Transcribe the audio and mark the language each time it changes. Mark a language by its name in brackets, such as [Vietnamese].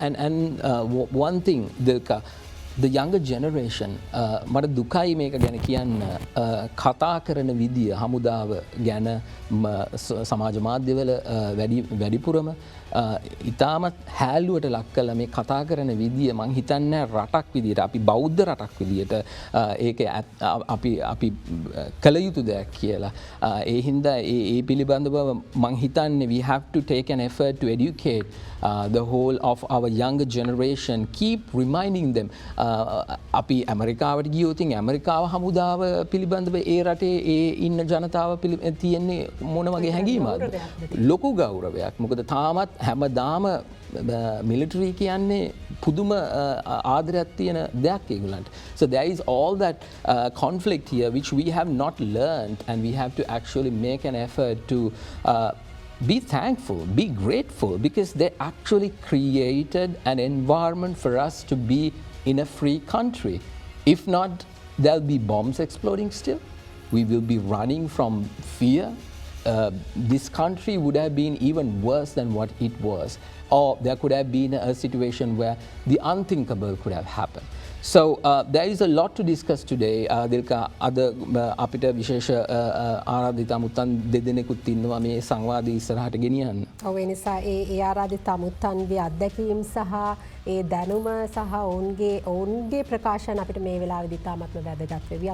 [English] And one thing, the younger generation, [Sinhala] මට දුකයි මේක ගැන කියන්න, කතා කරන විදිය හමුදාව ගැන සමාජ මාධ්‍යවල වැඩිපුරම ඉතාමත් හැල්ලුවට ලක් කළ මේ කතා කරන විදිය මං හිතන්නේ රටක් විදියට, අපි බෞද්ධ රටක් විදියට ඒක අපි කළ යුතු දෙයක් කියලා. ඒ හින්දා ඒ පිළිබඳව මං හිතන්නේ [English] we have to take an effort to educate the whole of our younger generation, keep reminding them. [Sinhala] අපි ඇමරිකාවට ගියොත් ඇමරිකාව හමුදාව පිළිබඳව ඒ රටේ ඒ ඉන්න ජනතාව තියෙන්නේ මොන වගේ හැඟීමක්ද? ලොකු ගෞරවයක්. මොකද තාමත් හැමදාම මිලිටරි කියන්නේ පුදුම ආදරයක් තියෙන දෙයක් ඒගොල්ලන්ට. [English] So there is all that conflict here which we have not learned, and we have to actually make an effort to be thankful, be grateful, because they actually created an environment for us to be in a free country. If not, there'll be bombs exploding still. We will be running from fear. This country would have been even worse than what it was. Or there could have been a situation where the unthinkable could have happened. So there is a lot to discuss today. [Sinhala] Dilka, අද අපිට විශේෂ ආරාධිත අමුත්තන් දෙදෙනෙකුත් ඉන්නවා මේ සංවාදය ඉස්සරහට ගෙනියන්න. ඔව් ඒ නිසා ඒ ආරාධිත අමුත්තන්ගේ අත්දැකීම් සහ ඒ දැනුම සහ ඔවුන්ගේ ප්‍රකාශන අපිට මේ වෙලාවේදී තාමත්ම වැදගත් වෙවි.